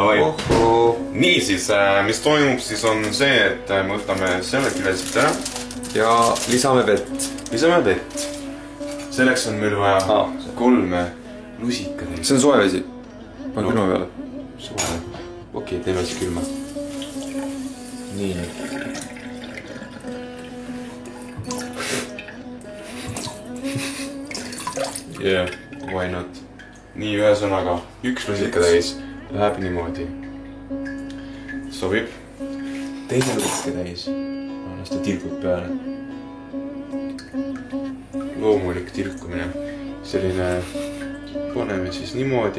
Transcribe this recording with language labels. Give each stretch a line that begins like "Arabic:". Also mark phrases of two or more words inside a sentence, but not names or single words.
Estonian: Nii siis, mis toimub siis on see, et me võtame selle kilesid ära. Ja lisame vett. Selleks on meil vaja 3 lusikatäit. See on soe vesi. Pane külma peale. Soe. Okei, teeme siis külma. Nii.
English: Yeah, why not?
Estonian: Nii, ühesõnaga 1 lusikatäis läheb niimoodi. Sobib. Teine lusikatäis. Las ta tilgub peale. loomulik tilkumine. Selline paneme siis niimoodi.